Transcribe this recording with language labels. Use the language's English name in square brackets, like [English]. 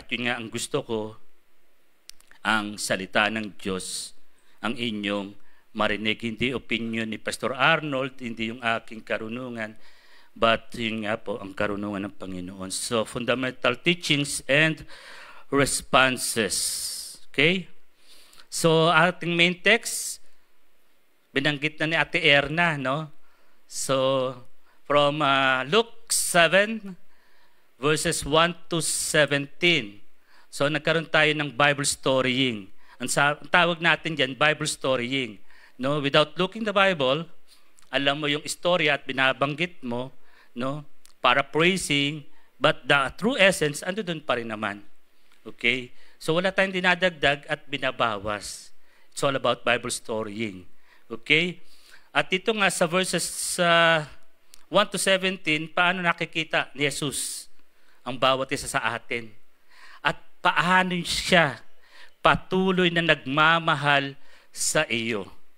[Filipino] At yun nga ang gusto ko, ang salita ng Diyos ang inyong marinig. Hindi opinion ni Pastor Arnold, hindi yung aking karunungan, but yun nga po ang karunungan ng Panginoon. [English] So, fundamental teachings and responses. [Filipino] Okay? So, ating main text, binanggit na ni Ate Erna, no? [English] So, from Luke 7, verses 1 to 17. [Filipino] So, nagkaroon tayo ng Bible storying. Ang tawag natin dyan, Bible storying. no, [English] without looking the Bible, [Filipino] alam mo yung istorya at binabanggit mo, no, para praising, [English] but the true essence, [Filipino] ando doon pa rin naman. Okay? So wala tayong dinadagdag at binabawas. [English] It's all about Bible storying. Okay? [Filipino] At ito nga sa verses 1 to 17, paano nakikita ni Jesus ang bawat isa sa atin? At paano siya patuloy na nagmamahal sa iyo?